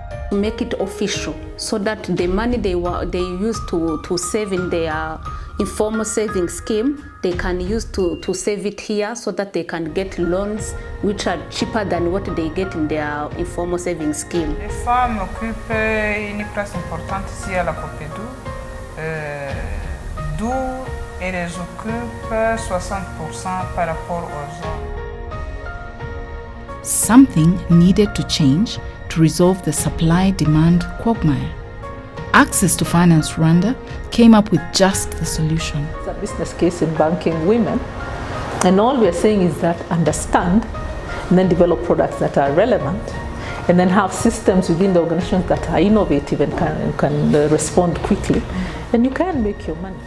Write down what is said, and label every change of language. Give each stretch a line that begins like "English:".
English: Make it official so that the money they used to save in their informal saving scheme, they can use to save it here so that they can get loans which are cheaper than what they get in their informal saving scheme.
French: Les femmes occupent une place importante ici à la Copédou, d'où elles occupent 60% par rapport aux hommes.
English: Something needed to change to resolve the supply-demand quagmire. Access to Finance Rwanda came up with just the solution. It's a business case in banking women, and all we are saying is that understand and then develop products that are relevant, and then have systems within the organizations that are innovative and can respond quickly, and you can make your money.